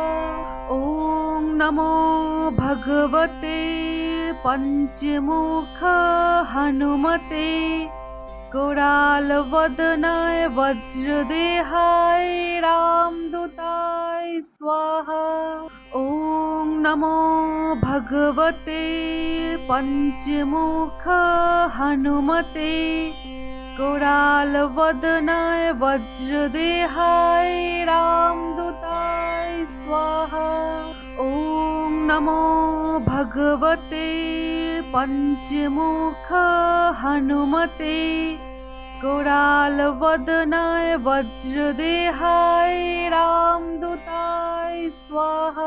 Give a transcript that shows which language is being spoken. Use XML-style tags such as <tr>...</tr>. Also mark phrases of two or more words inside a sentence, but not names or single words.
<sa>ওম নমো ভগবতে পঞ্চমুখ হনুমতে কোরালবদনায় বজ্রদেহায় রামদূতায় স্বাহা। ওম নমো ভগবতে পঞ্চমুখ হনুমতে কোরালবদনায় বজ্রদেহায় রাম नमो भगवते पंचमुख हनुमते करालवदनाय वज्रदेहाय रामदूताय स्वाहा।</sa>